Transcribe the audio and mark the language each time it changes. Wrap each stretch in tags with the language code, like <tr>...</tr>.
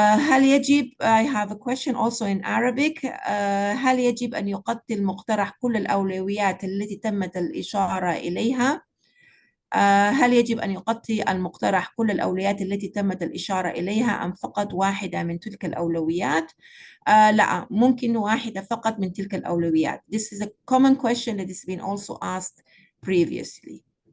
<ar>هل يجب</ar> <en>I have a question also in Arabic.</en> <ar>هل يجب أن يغطي المقترح كل الأولويات التي تمت الإشارة إليها؟ هل يجب أن يغطي المقترح كل الأولويات التي تمت الإشارة إليها أم فقط واحدة من تلك الأولويات؟ لا، ممكن واحدة فقط من تلك الأولويات.</ar> <en>This is a common question that has been also asked previously.</en>